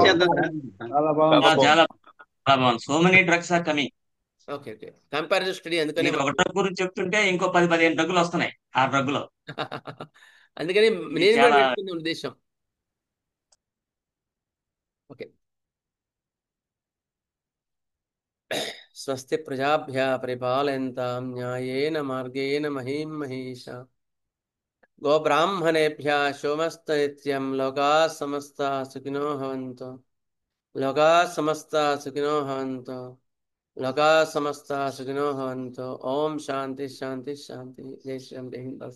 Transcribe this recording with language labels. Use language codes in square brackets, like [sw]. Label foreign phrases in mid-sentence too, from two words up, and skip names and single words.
[te] చేద్దాం సార్. చాలా బాగుంది. చాలా బాగుంది. [en] so many drugs are coming. okay, comparative study అందుకని [te] మీరు ఒక డ్రగ్ గురించి చెప్తుంటే ఇంకో 10-15 డ్రగ్గులు వస్తున్నాయి ఆ డ్రగ్ లో. అందుకని ఇది నేను కూడా చాలా పెట్టుకునే ఉద్దేశం. ఓకే, [sa] స్వస్తి ప్రజాభ్య పరిపాలయంతాం న్యాయేన మార్గేణ మహీం మహీషా గోబ్రాహ్మణేభ్య శోమస్త నిత్యం లోకా సమస్త సుఖినో భవంతు. లోకా సమస్త సుఖినో భవంతు. లోకా సమస్త సుఖినో భవంతు. ఓం శాంతి శాంతి శాంతి. [hi] జై శ్రీరామ్, జై హింద్.